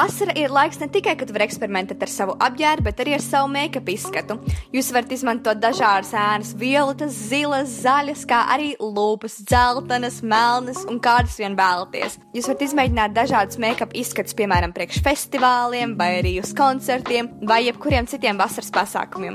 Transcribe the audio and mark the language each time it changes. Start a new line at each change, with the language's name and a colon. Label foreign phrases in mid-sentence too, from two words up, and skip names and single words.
Latvian: Vasara ir laiks ne tikai, kad var eksperimentēt ar savu apģērbu, bet arī ar savu make-up izskatu. Jūs varat izmantot dažādas ēnas, violetas, zilas, zaļas, kā arī lūpas, dzeltenas, melnas un kādas vien vēlaties. Jūs varat izmēģināt dažādus make-up izskatus, piemēram, priekš festivāliem, vai arī uz koncertiem, vai jebkuriem citiem vasaras pasākumiem.